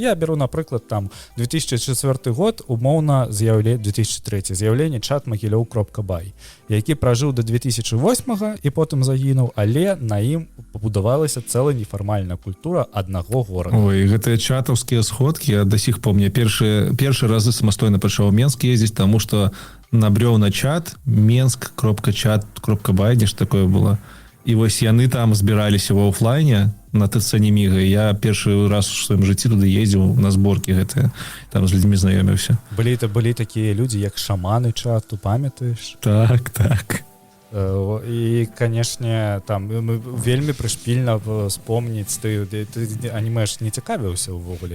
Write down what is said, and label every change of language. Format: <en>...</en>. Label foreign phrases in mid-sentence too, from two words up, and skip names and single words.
<be>Я беру, напрыклад, там 2004 год, умоўна 2003 з'яўленне chatmogilёв.by, які пражыў до 2008 і потым загінуў, але на ім пабудавалася цэлая нефармальная культура аднаго горада. Ой, гэтыя чатаўскія сходкі, я</be> <ru>да сих помню,</ru> <be>першы разы самастойна пачаў у Менск ездзіць, таму што набрёў на чат mensk.chat.by, нешта такое было. І вось яны там збіраліся в офлайне на ТЦ Неміга. Я першы раз у сваім жыцці туды ездзіў на зборкі гэтыя, там з людзьмі знаёміўся. Былі такія людзі, як шаманы чату, памятаеш? Так. І, канешне, там вельмі прышпільна спомніць, ты аніме ж не цікавіўся ўвогуле?</be>